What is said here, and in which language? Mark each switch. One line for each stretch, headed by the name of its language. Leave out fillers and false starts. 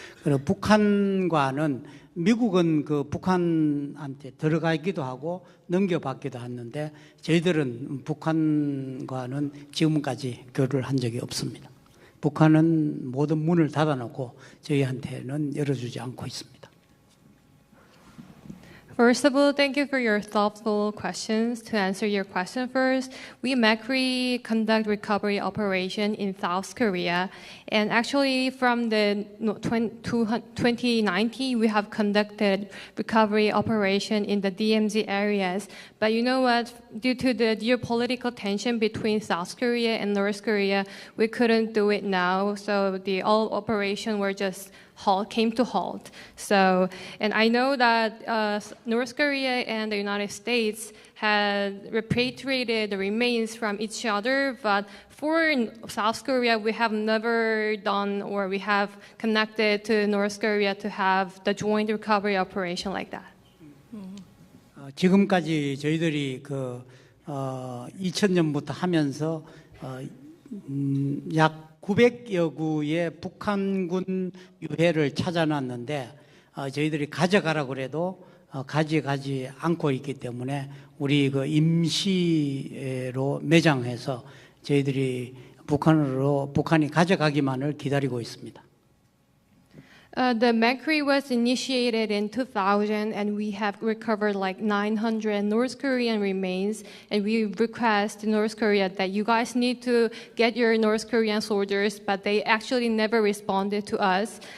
Korean: 그리고 북한과는 미국은 그 북한한테 들어가기도 하고 넘겨받기도 했는데 저희들은 북한과는 지금까지 교류를 한 적이 없습니다. 북한은 모든 문을 닫아놓고 저희한테는 열어주지 않고 있습니다.
English: First of all, thank you for your thoughtful questions. To answer your question first, we Macri conduct recovery operation in South Korea. And actually from the 2019, we have conducted recovery operation in the DMZ areas. But you know what? Due to the geopolitical tension between South Korea and North Korea, we couldn't do it now. So the all operation were just came to halt. So, and I know that North Korea and the United States had repatriated the remains from each other, but for South Korea, we have never done or we have connected to North Korea to have the joint recovery operation like that.
Korean: 지금까지 저희들이 그 2000년부터 하면서 약 900여 구의 북한군 유해를 찾아놨는데 저희들이 가져가라고 그래도 가져가지 않고 있기 때문에 우리 그 임시로 매장해서 저희들이 북한이 가져가기만을 기다리고 있습니다.
English: The Macri was initiated in 2000, and we have recovered like 900 North Korean remains. And we request North Korea that you guys need to get your North Korean soldiers, but they actually never responded to us.